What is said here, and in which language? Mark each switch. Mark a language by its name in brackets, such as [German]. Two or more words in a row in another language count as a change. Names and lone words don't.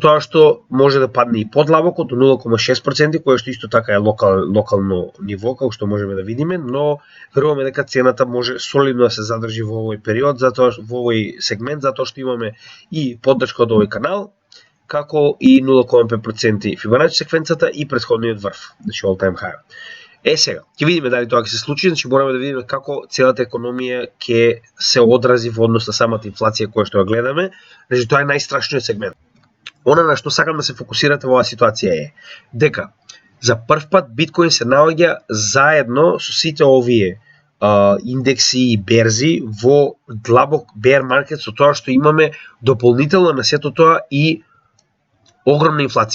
[Macedonian] тоа што може да падне и подлабоко до 0,6%, која што исто така е локално ниво, како што можеме да видиме, но веруваме дека цената може солидно да се задржи во овој период, затоа во овој сегмент, затоа што имаме и поддршка од овој канал, како и 0,5% Фибоначи секвенцата и претходниот врв, значи [English] all time high. [Macedonian] Сега, ќе видиме дали тоа ќе се случи, значи мораме да видиме како целата економија ќе се одрази во однос на самата инфлација која што ја гледаме, значи тоа е најстрашниот сегмент. Она на што сакам да се фокусирате во оваа ситуација е дека за прв пат биткоин се наоѓа заедно со сите овие индекси и берзи во длабок [English] bear market, [Macedonian] со тоа што имаме дополнително на сето тоа и огромна инфлација.